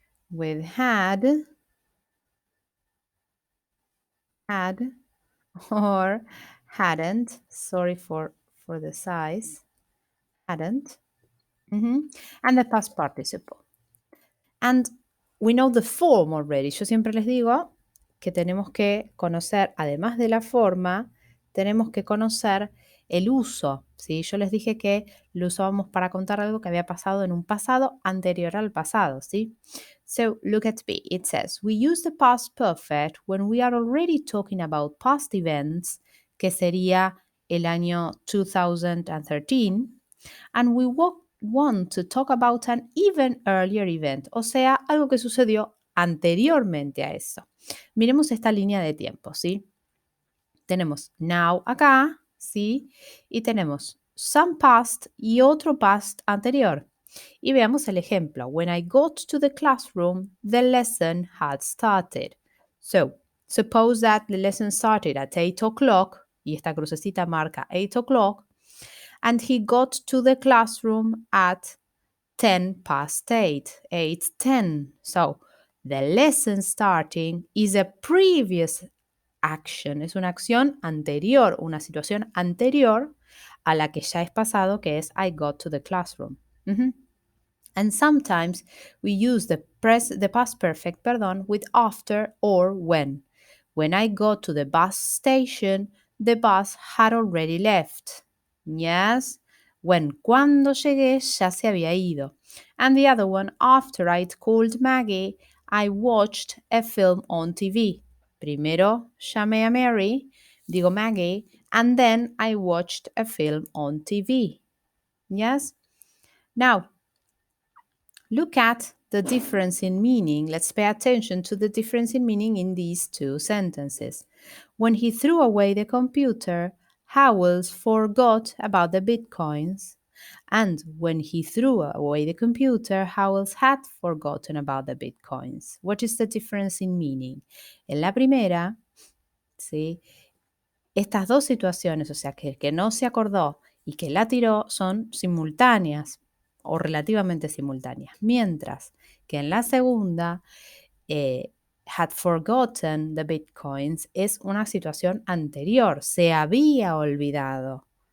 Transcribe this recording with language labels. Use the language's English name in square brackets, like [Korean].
[English] With had or hadn't. Sorry for the size. Hadn't. And the past participle. And we know the form already. [Spanish] Yo siempre les digo que tenemos que conocer, además de la forma, tenemos que conocer el uso. ¿Sí? Yo les dije que lo usábamos para contar algo que había pasado en un pasado anterior al pasado. ¿Sí? [English] So look at B. It says, we use the past perfect when we are already talking about past events, [Spanish] que sería el año 2013, [English] and we want to talk about an even earlier event, [Spanish] o sea, algo que sucedió anteriormente a eso. Miremos esta línea de tiempo, ¿sí? Tenemos now acá, ¿sí? Y tenemos some past y otro past anterior. Y veamos el ejemplo. [English] When I got to the classroom, the lesson had started. So, suppose that the lesson started at 8 o'clock, [Spanish] y esta crucecita marca [English] 8 o'clock, and he got to the classroom at 10 past 8, 8:10. So, the lesson starting is a previous action, [Spanish] es una acción anterior, una situación anterior a la que ya es pasado, que es [English] I got to the classroom. And sometimes we use the past perfect, with after or when. When I got to the bus station, the bus had already left. Yes. When, [Spanish] cuando llegué, ya se había ido. [English] And the other one, after I'd called Maggie, I watched a film on TV. [Spanish] Primero llamé a Mary, digo Maggie, [English] and then I watched a film on TV. Yes? Now, look at the difference in meaning. Let's pay attention to the difference in meaning in these two sentences. When he threw away the computer, Howells forgot about the bitcoins. And when he threw away the computer, Howells had forgotten about the bitcoins. What is the difference in meaning? [Spanish] En la primera, ¿sí? Estas dos situaciones, o sea, que el que no se acordó y que la tiró, son simultáneas o relativamente simultáneas. Mientras que en la segunda, [English] had forgotten the bitcoins [Spanish] es una situación anterior, se había olvidado.